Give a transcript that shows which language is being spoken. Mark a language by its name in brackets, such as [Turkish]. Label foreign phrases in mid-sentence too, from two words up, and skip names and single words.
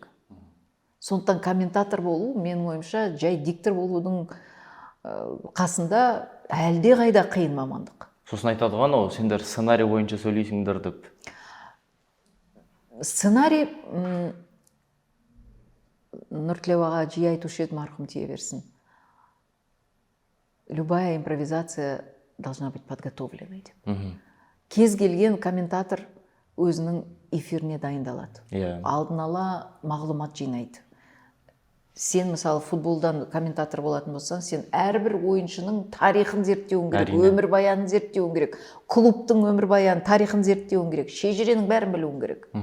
[Kazakh] Сондықтан комментатор болу, менің ойымша, жай диктор болудың қасында әлде қайда қиын мамандық. Сосын айтады ғана, сендер сценарий бойынша сөйлейсіңдер деп. Сценарий, Нұртілеу аға жиі айтушы еді, марқұм тие берсін. [Russian] Любая импровизация должна быть подготовленной деп. [Kazakh] Кез келген комментатор өзінің эфиріне дайындалады. Алдын ала мағлұмат жинайды. Сен мысалы футболдан комментатор болатын болсаң, сен әрбір ойыншының тарихын зерттеуің керек, өмірбаянын зерттеуің керек, клубтың өмірбаянын, тарихын зерттеуің керек, шежіренің бәрін білуің керек.